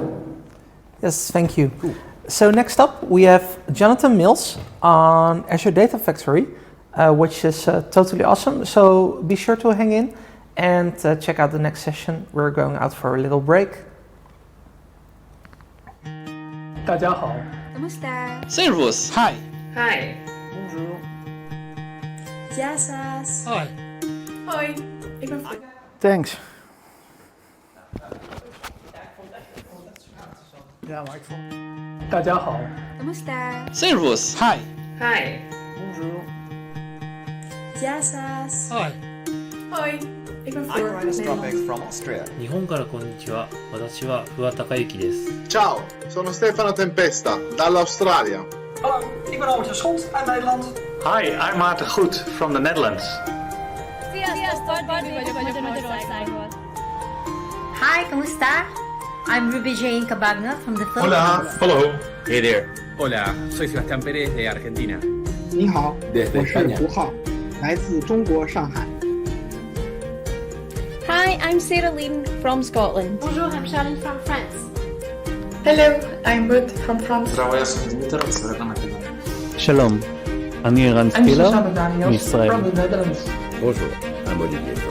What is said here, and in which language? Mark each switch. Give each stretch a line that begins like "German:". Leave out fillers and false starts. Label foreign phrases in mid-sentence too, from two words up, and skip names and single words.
English: Yes, thank you. Cool. So next up we have Jonathan Mills on Azure Data Factory, which is totally awesome. So be sure to hang in and check out the next session. We're going out for a little break.
Chinese: 大家好。
Filipino: Kamusta?
German: Servus.
English: Hi. Hi.
French: Bonjour.
Greek: Yassas.
Dutch: Hoi. Hoi. Ik ben Thanks. Ja, maar ik vond...
Chinese: 大家好。
Filipino: Kamusta?
German: Servus.
English: Hi. Hi.
French: Bonjour.
Greek: Yassas.
Dutch: Hoi. Hoi. Ik ben
English: I'm Ryan Stropik
Dutch: Nederlands.
English: from Austria.
Japanese: 日本からこんにちは。私は不破孝之です。
Italian: Ciao, sono Stefano Tempesta, dall'Australia.
Dutch: Hallo, ik ben Albert Schont uit Nederland.
English: Hi, I'm Maarten Goed from the Netherlands.
Filipino: Hi, kamusta?
English: I'm Ruby Jane Cabagna from the Philippines. Hola, hello. Hey there.
Spanish: Hola, soy Sebastián Pérez de Argentina.
Chinese: 您好，
Spanish: Desde
Chinese: 我是
Spanish: España.
Chinese: 胡浩，来自中国上海。
English: Hi, I'm Sarah Lane from Scotland. Bonjour, I'm Charlene from France. Hello, I'm Ruth from France.
Hebrew: שלום, אני ערן סטילר מישראל.
English: from the Netherlands. Bonjour, I'm Olivier from